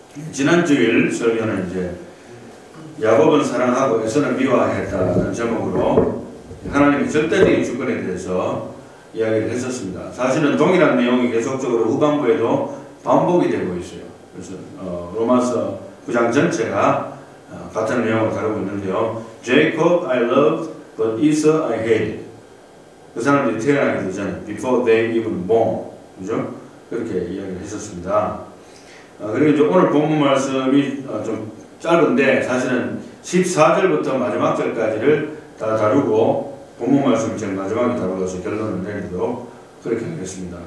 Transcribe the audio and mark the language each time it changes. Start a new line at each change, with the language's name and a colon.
Korean: 지난 주일 설교는 이제 야곱은 사랑하고 에서는 미워했다는 제목으로 하나님의 절대적인 주권에 대해서 이야기를 했었습니다. 사실은 동일한 내용이 계속적으로 후반부에도 반복이 되고 있어요. 그래서 로마서 9장 전체가 같은 내용을 다루고 있는데요.
English: Jacob I loved, but Esau I hated.
Korean: 그 사람들이 태어나기 전에
English: before they even born,
Korean: 그죠? 그렇게 이야기를 했었습니다. 그리고 이제 오늘 본문 말씀이 좀 짧은데 사실은 14절부터 마지막 절까지를 다 다루고 본문 말씀을 제일 마지막에 다루어서 결론을 내리도록 그렇게 하겠습니다.